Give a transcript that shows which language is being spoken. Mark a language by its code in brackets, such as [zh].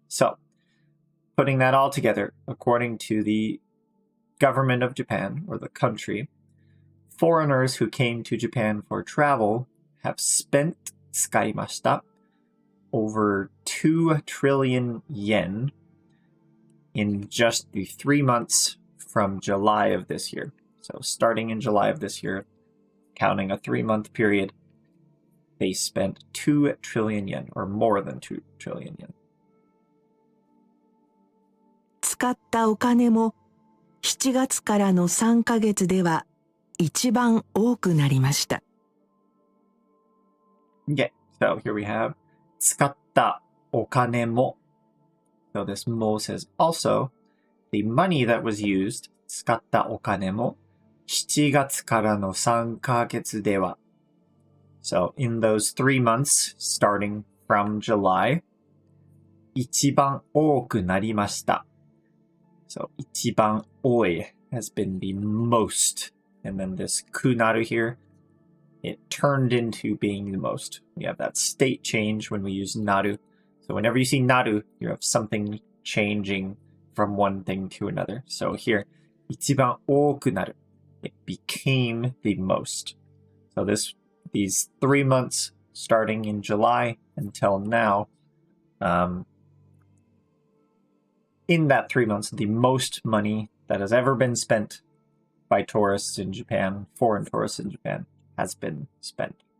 [en] So putting that all together, according to the government of Japan, or the country, foreigners who came to Japan for travel have spent 使いました over 2 trillion yen in just the 3 months from July of this year. So starting in July of this year, counting a 3-month period, they spent 2 trillion yen, or more than 2 trillion yen. [ja] 使ったお金も7月からの3ヶ月では一番多くなりました。 [en] Okay, so here we have [ja] 使ったお金も. [en] So this mo says also the money that was used [ja] 使ったお金も7月からの3ヶ月では. [en] So in those 3 months starting from July [ja] 一番多くなりました. [en] So [ja] 一番多い [en] has been the most. And then this kunaru here, it turned into being the most. We have that state change when we use naru. So whenever you see naru, you have something changing from one thing to another. So here, [ja] 一番多くなる. [en] It became the most. So these 3 months starting in July until now, in that 3 months, the most money that has ever been spent by tourists in Japan, foreign tourists in Japan, has been spent.